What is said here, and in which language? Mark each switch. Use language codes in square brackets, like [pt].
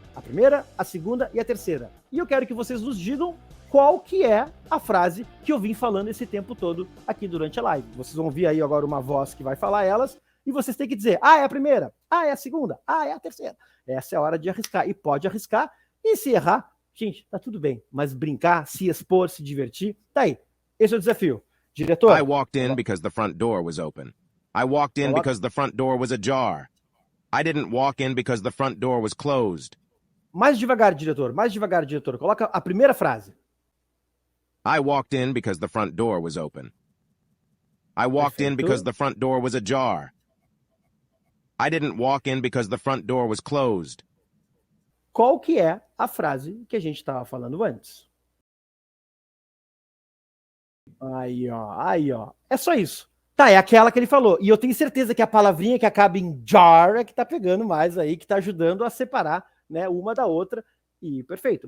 [pt] A primeira, a segunda e a terceira. E eu quero que vocês nos digam qual que é a frase que eu vim falando esse tempo todo aqui durante a live. Vocês vão ouvir aí agora uma voz que vai falar elas, e vocês têm que dizer, é a primeira, é a segunda, é a terceira. Essa é a hora de arriscar, e pode arriscar, e se errar, gente, tá tudo bem. Mas brincar, se expor, se divertir, tá aí. Esse é o desafio. Diretor? [en] I walked in because the front door was open. I walked in because the front door was ajar. I didn't walk in because the front door was closed. [pt] Mais devagar, diretor. Coloca a primeira frase. [en] I walked in because the front door was open. I walked in because the front door was ajar. I didn't walk in because the front door was closed. [pt] Qual que é a frase que a gente estava falando antes? Aí, ó. É só isso. Tá, é aquela que ele falou. E eu tenho certeza que a palavrinha que acaba em jar é que tá pegando mais aí, que tá ajudando a separar, né, uma da outra, e perfeito.